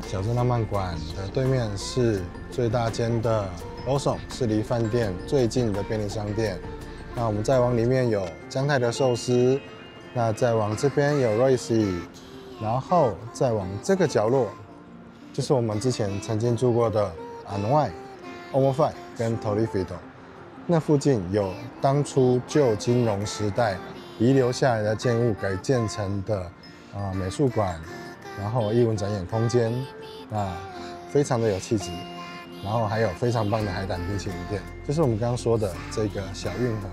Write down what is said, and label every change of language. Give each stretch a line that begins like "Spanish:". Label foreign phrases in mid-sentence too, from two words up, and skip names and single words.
Chinese: 小樽浪漫館的对面是最大間的 Lawson， 是離飯店最近的便利商店。那我們再往裡面有江太的壽司，那再往這邊有 Royce，然後再往這個角落，就是我們之前曾經住過的 Anuai、Omofai 跟 Torifito。那附近有當初舊金融時代遺留下來的建物改建成的美術館，然後藝文展演空間，那非常的有氣質，然後還有非常棒的海膽冰淇淋店，就是我們剛剛說的這個小運河。